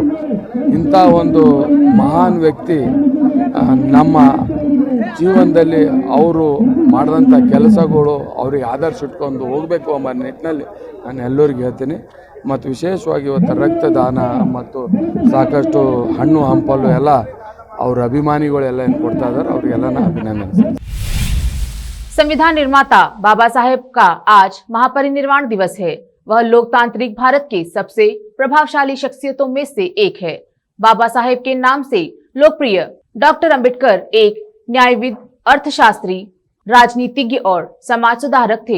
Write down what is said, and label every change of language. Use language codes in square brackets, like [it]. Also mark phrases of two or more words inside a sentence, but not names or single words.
[kn] ಇಂಥ ಒಂದು ಮಹಾನ್ ವ್ಯಕ್ತಿ ನಮ್ಮ ಜೀವನದಲ್ಲಿ ಅವರು ಮಾಡಿದಂಥ ಕೆಲಸಗಳು ಅವ್ರಿಗೆ ಆದರ್ಶ ಇಟ್ಕೊಂಡು ಹೋಗಬೇಕು ಎಂಬ ನಿಟ್ಟಿನಲ್ಲಿ ನಾನು ಎಲ್ಲರಿಗೂ ಹೇಳ್ತೀನಿ. ಮತ್ತು ವಿಶೇಷವಾಗಿ ಇವತ್ತು ರಕ್ತದಾನ ಮತ್ತು ಸಾಕಷ್ಟು ಹಣ್ಣು ಹಂಪಲು ಎಲ್ಲ ಅವ್ರ ಅಭಿಮಾನಿಗಳೆಲ್ಲ ಏನು ಕೊಡ್ತಾ ಇದ್ದಾರೆ, ಅವರಿಗೆಲ್ಲ ನಾನು ಅಭಿನಂದನೆ. [hi] संविधान निर्माता बाबा साहेब का आज महापरिनिर्वाण दिवस है। वह लोकतांत्रिक भारत के सबसे प्रभावशाली शख्सियतों में से एक है। बाबा साहेब के नाम से लोकप्रिय डॉक्टर अंबेडकर एक न्यायविद, अर्थशास्त्री, राजनीतिज्ञ और समाज सुधारक थे।